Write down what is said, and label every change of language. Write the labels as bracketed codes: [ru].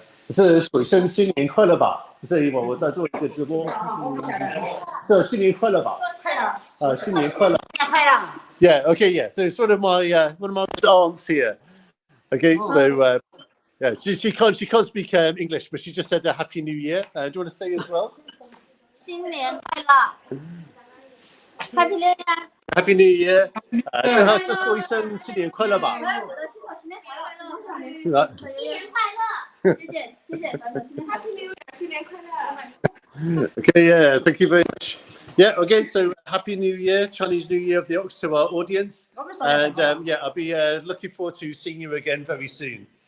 [zh] 是水生新年快乐吧？是我在做一个直播。是新年快乐吧？新年快乐。 [en] Yeah. Okay. Yeah. So it's one of my aunts here. Okay. So yeah, she can't speak English, but she just said a Happy New Year. Do you want to say as well? [zh] 新年快乐 [en] ，Happy New Year！ Happy New Year！ [zh] 最后再说一声新年快乐吧。新年快乐！谢谢， [en] Happy New Year！ [zh] 新年快乐 [en] Okay, yeah, thank you very much. Yeah, okay, so Happy New Year, Chinese New Year of the Ox to our audience. And yeah, I'll be looking forward to seeing you again very soon.